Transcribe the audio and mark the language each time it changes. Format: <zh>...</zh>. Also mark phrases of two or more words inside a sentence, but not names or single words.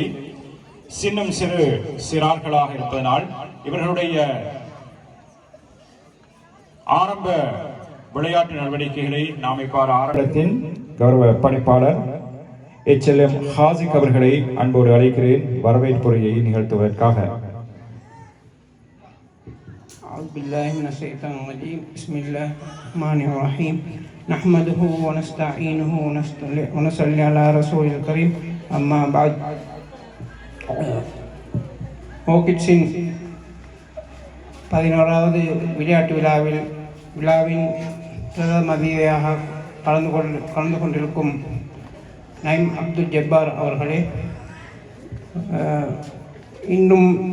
<ta>சின்னம் சிறு சிறார்களாக இருப்பதனால் இவர்களுடைய ஆரம்ப விளையாட்டு நடவடிக்கைகளை நாம் இவ்வாறு ஆரம்பத்தின் கௌரவ பணிப்பாளர் HLM ஹாசிக் அவர்களை அன்போடு அழைக்கிறேன் வரவேற்புரையை நிகழ்த்துவதற்காக.</ta> <ar>أعوذ بالله من الشيطان الرجيم بسم الله الرحمن الرحيم نحمده ونستعينه ونصلي على رسول الكريم أما بعد</ar> <ta>ஓகிட்ஸின் 11வது விளையாட்டு விழாவின் பிரதம அதிதியாக கலந்து கொண்டிருக்கும் நைம் அப்துல் ஜப்பார் அவர்களே, இன்னும்</ta>